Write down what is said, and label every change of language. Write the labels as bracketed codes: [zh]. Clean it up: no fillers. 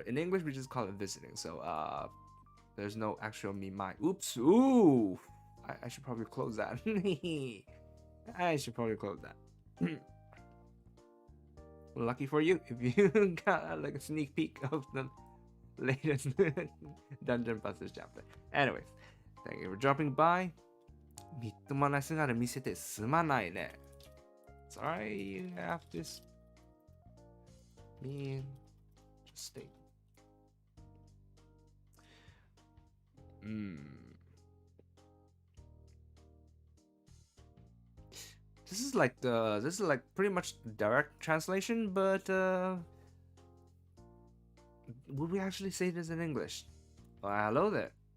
[en] In English we just call it visiting. So there's no actual mimai. Oops. Ooh. I should probably close that. I should probably close that. Lucky for you if you got like a sneak peek of the latest Dungeon Busters chapter. Anyways, thank you for dropping by. [ja] みっともない姿見せてすまないね. [en] Sorry, you have to be interesting. This is like pretty much direct translation, but would we actually say this in English? Well, hello there.